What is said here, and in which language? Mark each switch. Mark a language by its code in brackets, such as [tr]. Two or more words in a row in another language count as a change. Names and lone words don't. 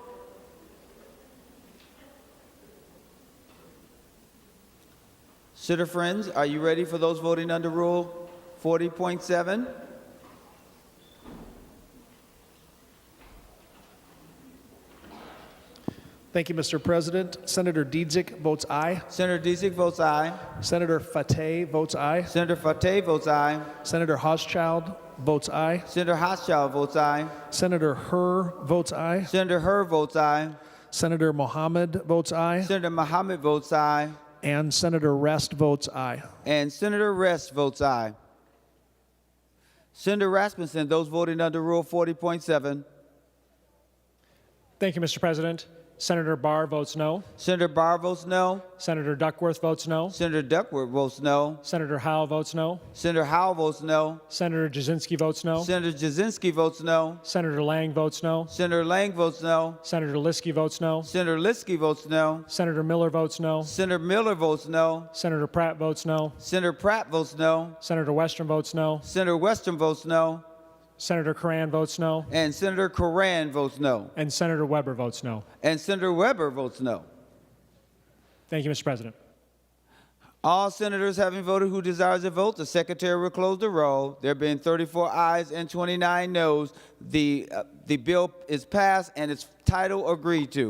[en] Senator Friends, are you ready for those voting under Rule 40.7? Thank you, Mr. President. Senator Dietzick votes aye. Senator Dietzick votes aye. Senator Fateh votes aye. Senator Fateh votes aye. Senator Hauschild votes aye. Senator Hauschild votes aye. Senator Herr votes aye. Senator Herr votes aye. Senator Mohammed votes aye. Senator Mohammed votes aye. And Senator Rest votes aye. And Senator Rest votes aye. Senator Rasmussen, those voting under Rule 40.7. Thank you, Mr. President. Senator Barr votes no. Senator Barr votes no. Senator Duckworth votes no. Senator Duckworth votes no. Senator Howell votes no. Senator Howell votes no. Senator Jasinski votes no. Senator Jasinski votes no. Senator Lang votes no. Senator Lang votes no. Senator Liskey votes no. Senator Liskey votes no. Senator Miller votes no. Senator Miller votes no. Senator Pratt votes no. Senator Pratt votes no. Senator Western votes no. Senator Western votes no. Senator Coran votes no. And Senator Coran votes no. And Senator Weber votes no. And Senator Weber votes no. Thank you, Mr. President. All senators having voted who desires to vote, the secretary will close the roll. There being 34 ayes and 29 noes, the bill is passed and its title agreed to.